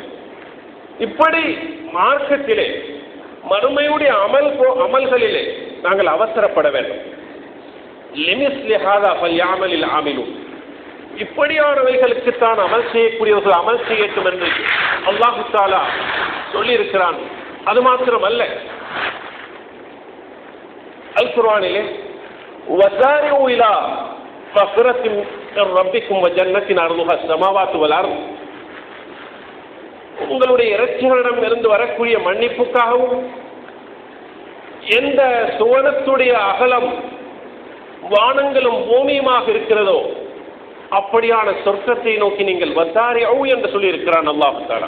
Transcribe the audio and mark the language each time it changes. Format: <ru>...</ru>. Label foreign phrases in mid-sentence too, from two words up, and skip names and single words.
<ta>இப்படி மார்க்கத்திலே மறுமையுடைய அமல்களிலே நாங்கள் அவசரப்பட வேண்டும். இப்படியானவைகளுக்குத்தான் அமல் செய்யக்கூடியவர்கள் அமல் செய்யட்டும் என்று அல்லாஹு தஆலா சொல்லியிருக்கிறான். அது மாத்திரமல்ல, அல் குர்ஆனிலே</ta> <ar>وَسَارِعُوا إِلَى مَغْفِرَةٍ مِّن رَّبِّكُمْ وَجَنَّةٍ عَرْضُهَا السَّمَاوَاتُ وَالْأَرْضُ</ar> <ta>உங்களுடைய இறைச்சிகளிடம் இருந்து வரக்கூடிய மன்னிப்புக்காகவும் எந்த சுவனத்துடைய அகலம் வானங்களும் பூமியுமாக இருக்கிறதோ அப்படியான சொர்க்கத்தை நோக்கி நீங்கள் வசாரிஉ என்று சொல்லி இருக்கிறான் அல்லாஹ் தஆலா.</ta>